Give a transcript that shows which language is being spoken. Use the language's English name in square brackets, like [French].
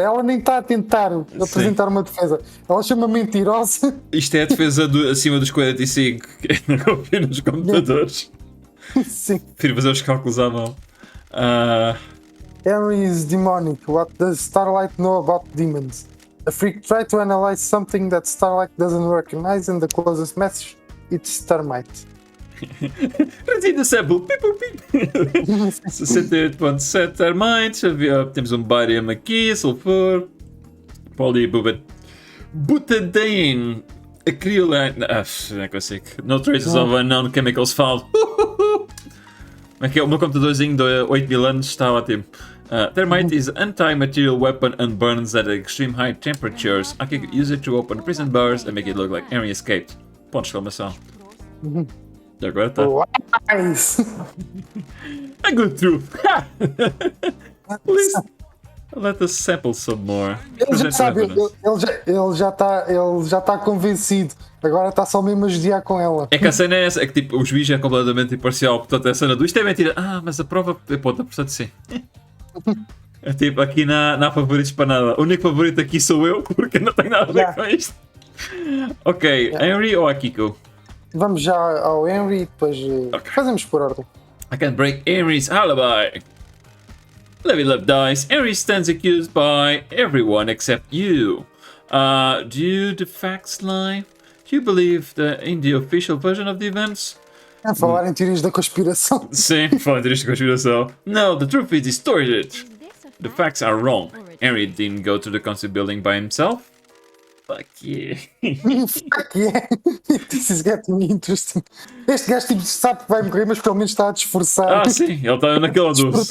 [Portuguese] Ela nem está a tentar apresentar uma defesa. Ela chama mentirosa. isto é a defesa acima dos 45, que não confio nos computadores. Sim. Prefiro fazer os cálculos à mão. [English] Henry is demonic. What does Starlight know about demons? A freak tried to analyze something that Starlight doesn't recognize, and the closest match it's termite. Resina sample. 68.7 termites. [Portuguese] Temos um barium aqui, sulfur. Polybutadiene. Acrylate. Não consigo. [English] No traces of unknown chemicals found. [Portuguese] Aqui, o meu computadorzinho de 8.000 anos está ótimo. [English] Thermite is an anti-material weapon and burns at extreme high temperatures. I can use it to open prison bars and make it look like Henry escaped. [Portuguese] Ponto de exclamação. E agora está. [English] Nice. A good truth. Please let us sample some more. [Portuguese] Ele já sabe, ele já está convencido. Agora está só mesmo a judiar com ela. É que a cena é essa, é que tipo, o juiz é completamente imparcial, portanto é a cena do isto é mentira. Mas a prova é ponta, portanto sim. É tipo, aqui não há favoritos para nada. O único favorito aqui sou eu, porque não tenho nada a ver com isto. Ok, Henry ou Akiko? Vamos já ao Henry e depois fazemos por ordem. [English] I can break Henry's alibi. Level up dice. Henry stands accused by everyone except you. Do the facts lie? Do you believe in the official version of the events? [Portuguese] A falar em teorias da conspiração. Sim, falar em teorias de conspiração. [English] No, the truth is distorted. Is this a The fact facts are wrong. or a Henry didn't go to the council building by himself. Fuck yeah. Fuck yeah. This is getting interesting. [Portuguese] Este gajo tipo, sabe que vai morrer, mas pelo menos está a desforçar. Sim, ele está naquela doce.